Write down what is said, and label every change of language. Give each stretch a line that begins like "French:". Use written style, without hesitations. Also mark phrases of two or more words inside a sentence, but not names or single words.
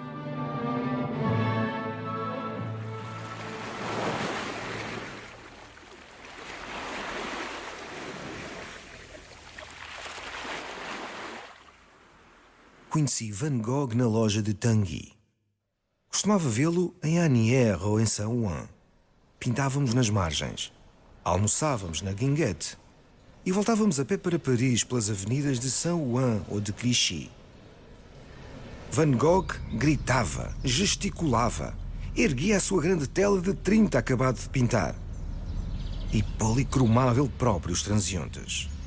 Portuguese: Conheci Van Gogh na loja de Tanguy. Costumava vê-lo em Asnières ou em Saint-Ouen. Pintávamos nas margens, almoçávamos na Guinguette e voltávamos a pé para Paris pelas avenidas de Saint-Ouen ou de Clichy. Van Gogh gritava, gesticulava, erguia a sua grande tela de 30 acabado de pintar e policromava ele próprio os transeuntes.